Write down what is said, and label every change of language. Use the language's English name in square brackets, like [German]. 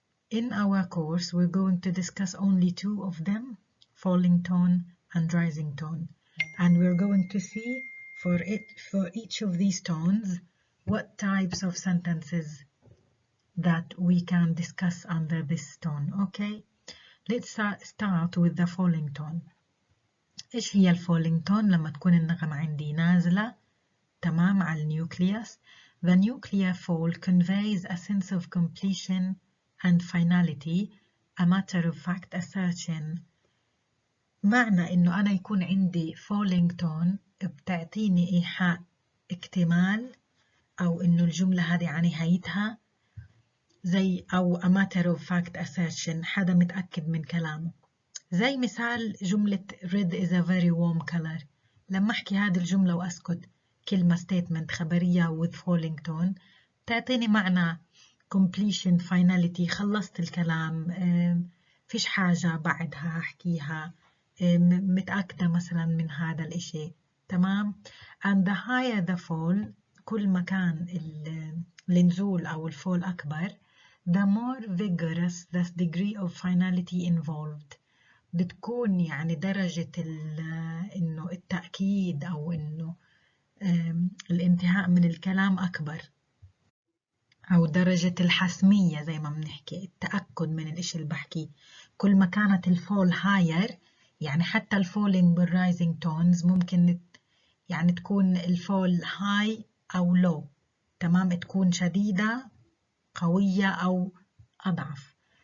[English] In our course, we're going to discuss only 2 of them, falling tone and rising tone. And we're going to see for each of these tones what types of sentences that we can discuss under this tone. Okay, let's start with the falling tone. [Arabic] إيش هي الفولينج تون؟ لما تكون النغمة عندي نازلة تمام على النيوكليوس. [English] The nuclear fall conveys a sense of completion and finality, a matter of fact assertion. [Arabic] معنى إنه أنا يكون عندي falling tone بتعطيني إيحاء اكتمال، أو إنه الجملة هذه عن نهايتها، زي أو [English] a matter of fact assertion، [Arabic] حدا متأكد من كلامه. زي مثال جملة [English] red is a very warm color. [Arabic] لما أحكي هذه الجملة وأسكت كلمة statement خبرية [English] with falling tone [Arabic] تعطيني معنى completion finality، خلصت الكلام، فيش حاجة بعدها أحكيها، متأكدة مثلا من هذا الإشي. تمام؟ [English] and the higher the fall [Arabic] كل ما كان النزول أو الفول أكبر [English] the more vigorous the degree of finality involved. [Arabic] بتكون يعني درجة إنه التأكيد أو إنه الانتهاء من الكلام أكبر، أو درجة الحسمية زي ما بنحكي، التأكد من الإشي اللي بحكيه. كل ما كانت الفول هاير، يعني حتى الفولينج بالرايزنج تونز ممكن يعني تكون الفول هاي أو لو، تمام، تكون شديدة قوية أو أضعف.